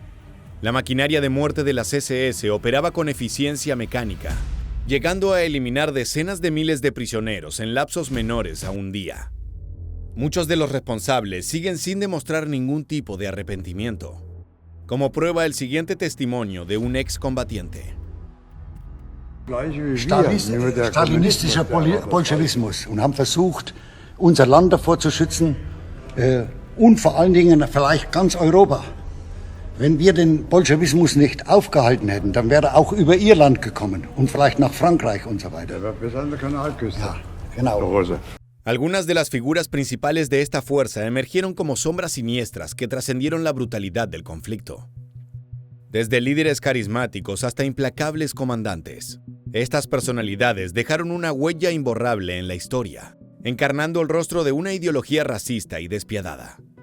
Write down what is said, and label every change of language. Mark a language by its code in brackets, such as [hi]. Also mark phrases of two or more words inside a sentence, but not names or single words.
[es] La maquinaria de muerte de las SS operaba con eficiencia mecánica, llegando a eliminar decenas de miles de prisioneros en lapsos menores a un día. Muchos de los responsables siguen sin demostrar ningún tipo de arrepentimiento, como prueba el siguiente testimonio de un excombatiente. [de] Stalinistischer Bolschewismus und haben versucht, unser Land davor zu schützen und vor allen Dingen vielleicht ganz Europa. Wenn wir den Bolschewismus nicht aufgehalten hätten, dann wäre er auch über Irland gekommen und vielleicht nach Frankreich und so weiter. Bis an der Kanalküste. Ja, genau. [es] Algunas de las figuras principales de esta fuerza emergieron como sombras siniestras que trascendieron la brutalidad del conflicto. Desde líderes carismáticos hasta implacables comandantes, estas personalidades dejaron una huella imborrable en la historia, encarnando el rostro de una ideología racista y despiadada.